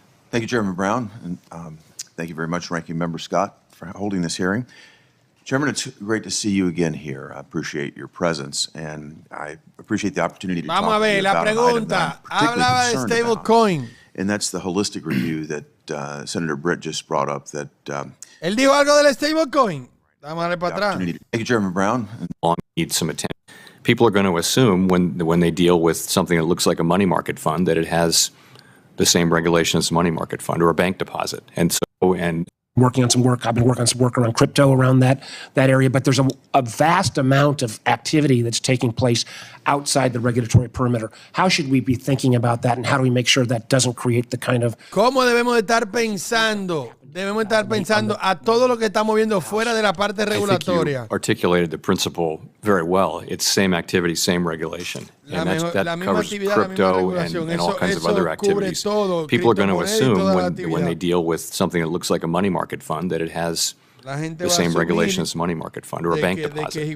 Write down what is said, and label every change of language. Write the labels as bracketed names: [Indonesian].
[English] Thank you, Chairman Brown, and thank you very much, Ranking Member Scott, for holding this hearing. Chairman, it's great to see you again here. I appreciate your presence, and I appreciate the opportunity to talk to you about an item that I'm particularly concerned about, and that's the holistic review that Senator Britt just brought up. That [Spanish] él dijo algo del stablecoin. [English] Thank you, Chairman Brown. Need some attention. People are going to assume when they deal with something that looks like a money market fund that it has the same regulation as a money market fund or a bank deposit. And working on some work. I've been working on some work around crypto around that area. But there's a vast amount of activity that's taking place outside the regulatory perimeter. How should we be thinking about that, and how do we make sure that doesn't create the kind of... [Spanish] ¿Cómo debemos estar pensando? Debemos estar pensando a todo lo que estamos viendo fuera de la parte regulatoria. [English] I think you articulated the principle very well. It's same activity, same regulation. And that covers crypto and all kinds of other activities. People are going to assume when they deal with something that looks like a money market fund that it has the same regulation as a money market fund or a bank deposit.